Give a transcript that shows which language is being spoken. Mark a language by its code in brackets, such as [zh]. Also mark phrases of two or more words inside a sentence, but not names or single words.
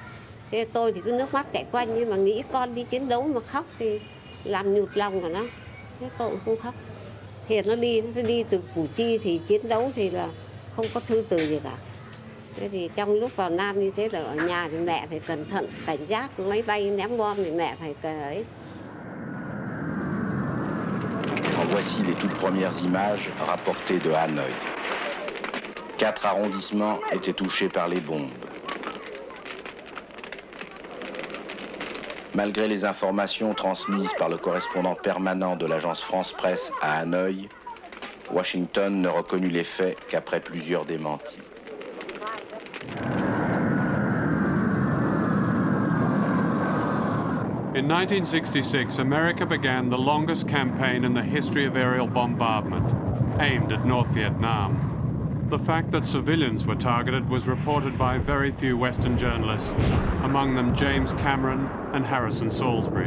[vi] Thế tôi thì cứ nước mắt chảy quanh, nhưng mà nghĩ con đi chiến đấu mà khóc thì làm nhụt lòng của nó. Thế tôi cũng không khóc. Thiệt nó đi từ Củ Chi thì chiến đấu thì là không có thư từ gì cả. Thế thì trong lúc vào Nam như thế là ở nhà thì mẹ phải cẩn thận, cảnh giác máy bay ném bom thì mẹ phải ấy. [fr] En voici les toutes premières images rapportées de Hanoï. 4 arrondissements étaient touchés par les bombes. Malgré les informations transmises par le correspondant permanent de l'agence France-Presse à Hanoï, Washington ne reconnut les faits qu'après plusieurs démentis. [en] In 1966, America began the longest campaign in the history of aerial bombardment, aimed at North Vietnam. The fact that civilians were targeted was reported by very few Western journalists, among them James Cameron and Harrison Salisbury.